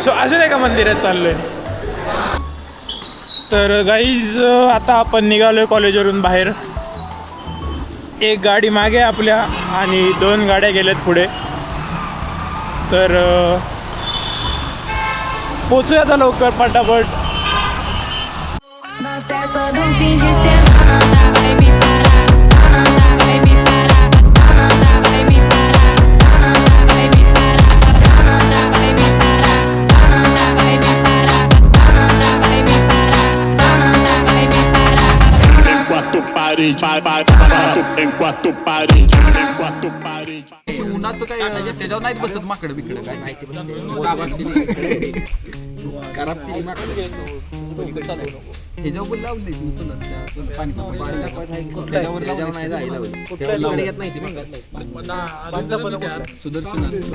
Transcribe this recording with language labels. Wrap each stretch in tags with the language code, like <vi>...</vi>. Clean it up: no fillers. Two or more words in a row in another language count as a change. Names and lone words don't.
<mr>सो अजून एका मंदिरात चाललो आहे. तर गाईज आता आपण निघालो आहे कॉलेजवरून बाहेर. एक गाडी मागे आपल्या आणि 2 गाड्या गेल्यात पुढे. तर पोचूया आता लवकर पटापट.</mr> <pt>Só de fim de semana nada vai me parar, nada vai me parar, nada vai me parar, nada vai me parar, nada vai me parar, nada vai me parar, nada vai me parar, nada vai me parar. Em quatro paredes, em quatro paredes, em quatro paredes.</pt> <mr>उन्हाचं काय त्याच्यावर नाहीत बसत माकडं बिकडं काय माहिती ह्याच्यावर पण लावले पाणी सुदर्शन.</mr>